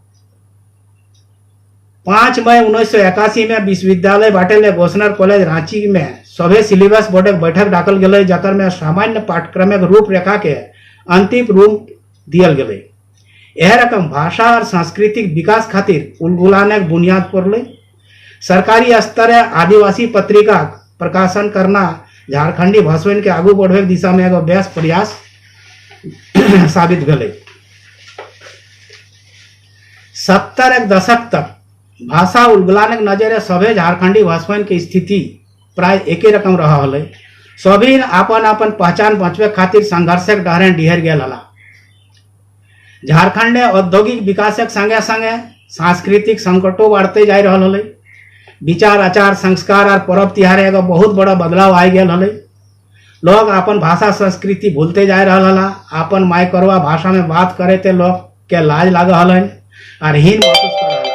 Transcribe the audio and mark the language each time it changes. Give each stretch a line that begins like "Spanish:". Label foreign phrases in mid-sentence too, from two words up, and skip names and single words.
Magahi: 5 मई 1981 में विश्वविद्यालय बाटे गोस्नर कॉलेज रांची में सभे सिलेबस बोर्ड बैठक डाकल गए, जकर में सामान्य पाठ्यक्रम रूपरेखा के अंतिम रूप दियल गए। यह रकम भाषा और सांस्कृतिक विकास खातिर उलगुलाने बुनियाद पड़ल। सरकारी स्तर आदिवासी पत्रिका प्रकाशन करना झारखंडी भाषावन के आगू बढ़े की दिशा में एगो बेस प्रयास साबित भेल। 70 के दशक तक भाषा उलगुलाने के नजरे सभे झारखंडी भाषावन की स्थिति प्राय एक रकम रहा हल। सभी अपन अपन पहचान बचवे खातिर संघर्ष डहरे डिहर गए हला। झारखंड में औद्योगिक विकास संगे संगे सांस्कृतिक संकटों बढ़ते जा रहा हल। विचार आचार संस्कार और पर्व त्योहार एगो बहुत बड़ा बदलाव आ गया हल। लोग अपन भाषा संस्कृति भूलते जा रहा हला। अपन मायकरवा भाषा में बात करे ते लोग के लाज लाग हल और हीन महसूस कर रहा।